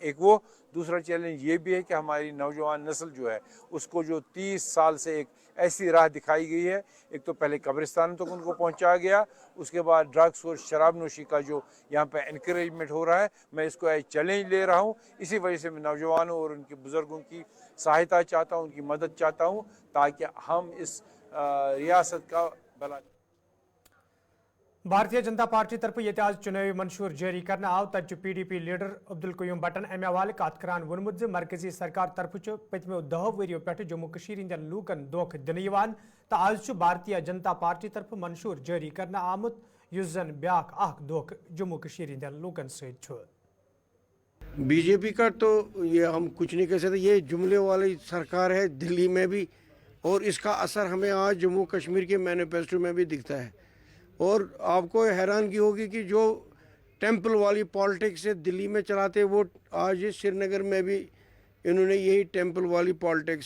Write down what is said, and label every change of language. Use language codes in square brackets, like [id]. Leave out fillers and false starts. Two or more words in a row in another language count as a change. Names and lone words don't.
[hi] एक वो, दूसरा चैलेंज ये भी है कि हमारी नौजवान नस्ल जो है उसको जो 30 साल से एक ऐसी राह दिखाई गई है, एक तो पहले कब्रिस्तान तक उनको पहुंचाया गया, उसके बाद ड्रग्स और शराब नोशी का जो यहाँ पे एनकरेजमेंट हो रहा है, मैं इसको एक चैलेंज ले रहा हूँ। इसी वजह से मैं नौजवानों और उनके बुज़ुर्गों की सहायता चाहता हूँ, उनकी मदद चाहता हूँ ताकि हम इस रियासत का भला। [ks] भारतीय जनता पार्टी तरफ ये आज चुनावी मंशूर जारी करना आव तत PDP लीडर अब्दुल कयूम भट्टन अमे हवाले कत करान वोनमुत मरकजी सरकार तरफ पतमो 10 वरियो पे जम्मू कश्मीर हंदन लूकन धोख दिन तो आज भारतीय जनता पार्टी तरफ मंशूर जारी करना आमुत युस जन ब्याख अख धोख जम्मू कश्मीर हंदन लूकन सहित। [hi] बीजेपी का तो ये हम कुछ नहीं कह सकते, ये जुमले वाली सरकार है दिल्ली में भी और इसका असर हमें आज जम्मू कश्मीर के मैनिफेस्टो में भी दिखता है। और आपको हैरानगी होगी कि जो टेंपल वाली पॉलिटिक्स से दिल्ली में चलाते वो आज श्रीनगर में भी इन्होंने यही टेंपल वाली पॉलिटिक्स।